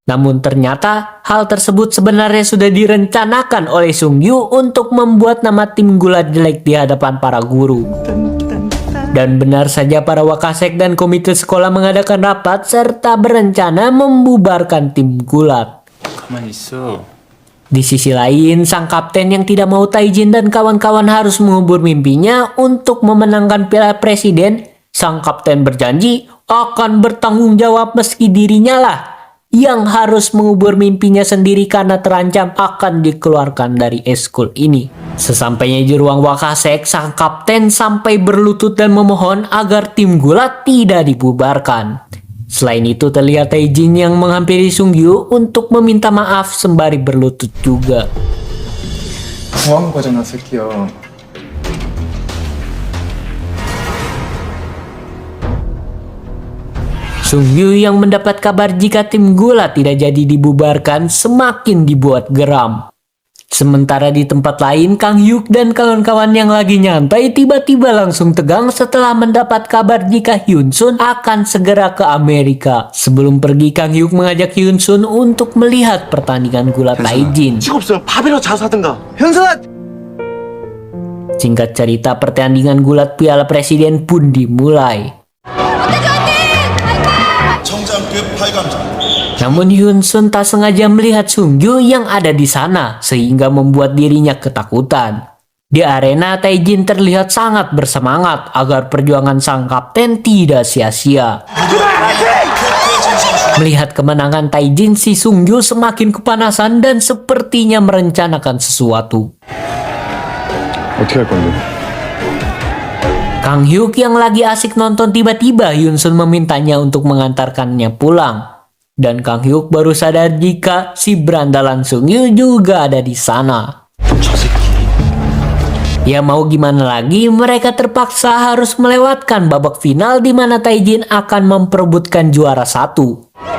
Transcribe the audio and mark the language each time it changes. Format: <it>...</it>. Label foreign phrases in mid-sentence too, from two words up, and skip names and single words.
<id>Namun ternyata hal tersebut sebenarnya sudah direncanakan oleh Sung Yu untuk membuat nama tim gulat jelek di hadapan para guru. Dan benar saja para wakasek dan komite sekolah mengadakan rapat serta berencana membubarkan tim gulat.</id> <ko>가만히 있어.</ko> <id>Di sisi lain, sang kapten yang tidak mau Taijin dan kawan-kawan harus mengubur mimpinya untuk memenangkan Piala Presiden. Sang kapten berjanji akan bertanggung jawab meski dirinya lah yang harus mengubur mimpinya sendiri karena terancam akan dikeluarkan dari eskul ini. Sesampainya di ruang wakasek, sang kapten sampai berlutut dan memohon agar tim gulat tidak dibubarkan. Selain itu terlihat Taijin yang menghampiri Sung Yu untuk meminta maaf sembari berlutut juga.</id> <ko>뭐 하는 거잖아, 새끼야.</ko> <id>Sung Yu yang mendapat kabar jika tim gulat tidak jadi dibubarkan semakin dibuat geram. Sementara di tempat lain, Kang Hyuk dan kawan-kawan yang lagi nyantai tiba-tiba langsung tegang setelah mendapat kabar jika Hyun Sun akan segera ke Amerika. Sebelum pergi, Kang Hyuk mengajak Hyun Sun untuk melihat pertandingan gulat Taijin.</id> <ko>식 없으면 밥이라도 자주 사든가.</ko> <id>Singkat cerita, pertandingan gulat Piala Presiden pun dimulai.</id> <ko>청장급 8강전</ko> <id>Namun Hyun Sun tak sengaja melihat Sung Yu yang ada di sana sehingga membuat dirinya ketakutan. Di arena, Taijin terlihat sangat bersemangat agar perjuangan sang kapten tidak sia-sia. Melihat kemenangan Taijin, si Sung Yu semakin kepanasan dan sepertinya merencanakan sesuatu.</id> <ko>어떻게 할 건데?</ko> <id>Kang Hyuk yang lagi asik nonton tiba-tiba Hyun Sun memintanya untuk mengantarkannya pulang. Dan Kang Hyuk baru sadar jika si berandalan Sung Yu juga ada di sana. Ya mau gimana lagi, mereka terpaksa harus melewatkan babak final di mana Taijin akan memperebutkan juara 1.</id>